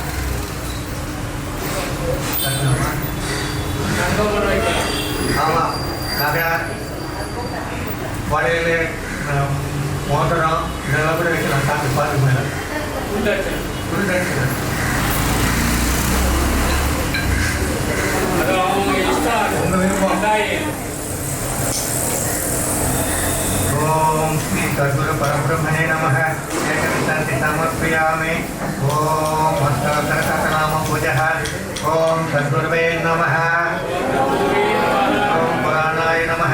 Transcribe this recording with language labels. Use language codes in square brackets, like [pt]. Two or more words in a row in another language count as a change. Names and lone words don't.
[ta] ஆமாம், நிறையா வளையல் மோதிரம் இதெல்லாம் கூட வைக்கலாம் சாமி பாதி மேலே. உங்கள் விருப்பம். [sa] ओम श्री सद्गुरु परब्रह्मणे नमः। एकविंशति समर्पयामि। ओम हस्ताक्षरनाम पूजः। ओम सद्गुरुवे नमः। ओम पुराणाय नमः।